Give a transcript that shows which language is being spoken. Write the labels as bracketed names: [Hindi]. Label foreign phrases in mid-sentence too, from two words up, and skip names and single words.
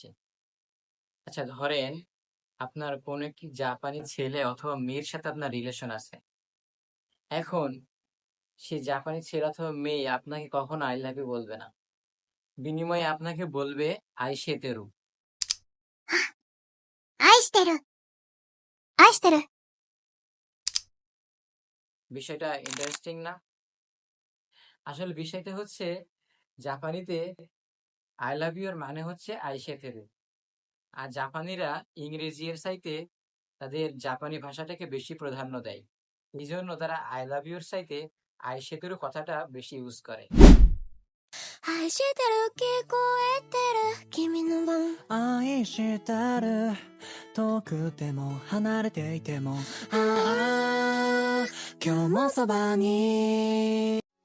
[Bangla] আচ্ছা ধরেন, আপনার কোনো একটি জাপানি ছেলে অথবা মেয়ের সাথে আপনার রিলেশন আছে। এখন সেই জাপানি ছেলে অথবা মেয়ে আপনাকে কখনো [English] I love you [Bangla] বলবে না। বিনিময়ে আপনাকে বলবে আইশেতেরু। [Japanese] 愛してる、愛してる。 [Bangla] বিষয়টা ইন্টারেস্টিং না? আসলে বিষয়টা হচ্ছে জাপানিতে [English] I love you [Bangla] এর মানে হচ্ছে আইশেতেরু। আর জাপানিরা ইংরেজি এর চাইতে তাদের জাপানি ভাষাটাকে বেশি প্রাধান্য দেয়। এইজন্য তারা [English] I love you [Bangla] এর চাইতে আইশেতেরু কথাটা বেশি ইউজ করে। [Japanese] 愛してる聞こえてる君の番愛してる遠くても離れていてもああ今日もそばに